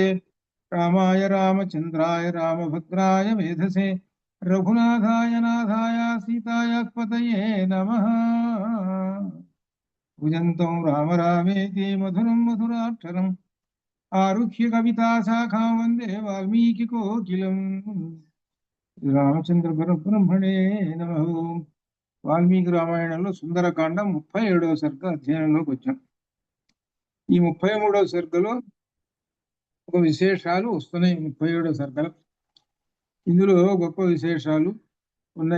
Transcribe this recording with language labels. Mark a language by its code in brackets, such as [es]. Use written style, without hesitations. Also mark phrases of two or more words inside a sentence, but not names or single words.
[sa] रामाय रामचन्द्राय रामभद्राय वेधसे रघुनाथाय नाथाय सीताय पतये नमः। भुजन्तं राम रामेति मधुरं मधुराक्षरम् आरुह्य कविताशाखां वन्दे वाल्मीकिकोकिलम्। रामचन्द्र परब्रह्मणे नमः. [te] వాల్మీకి రామాయణంలో సుందరకాండం 37వ సర్గ అధ్యయనంలోకి వచ్చాం. ఈ 33వ సర్గలో ఒక విశేషాలు వస్తున్నాయి. 37వ సర్గలో ఇందులో గొప్ప విశేషాలు ఉన్నాయి.